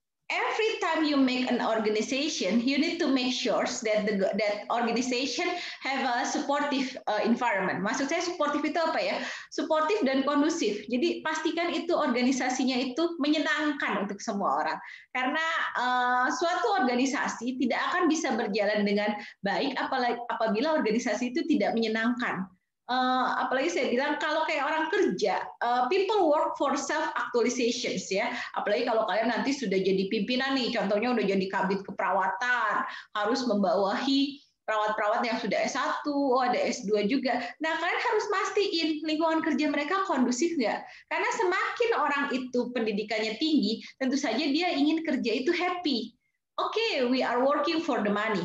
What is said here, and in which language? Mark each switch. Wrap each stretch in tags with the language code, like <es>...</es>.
<en>Every time you make an organization, you need to make sure that that organization have a supportive environment.</en> <id>Maksud saya supportive itu apa ya? Supportive dan kondusif. Jadi pastikan itu organisasinya itu menyenangkan untuk semua orang. Karena suatu organisasi tidak akan bisa berjalan dengan baik apabila organisasi itu tidak menyenangkan. Apalagi saya bilang kalau kayak orang kerja,</id> <en>people work for self actualizations</en> <id>ya. Apalagi kalau kalian nanti sudah jadi pimpinan nih, contohnya udah jadi kabid keperawatan, harus membawahi perawat-perawat yang sudah S1, ada S2 juga. Nah, kalian harus mastiin lingkungan kerja mereka kondusif nggak? Karena semakin orang itu pendidikannya tinggi, tentu saja dia ingin kerja itu happy.</id> <en>Oke, we are working for the money.</en>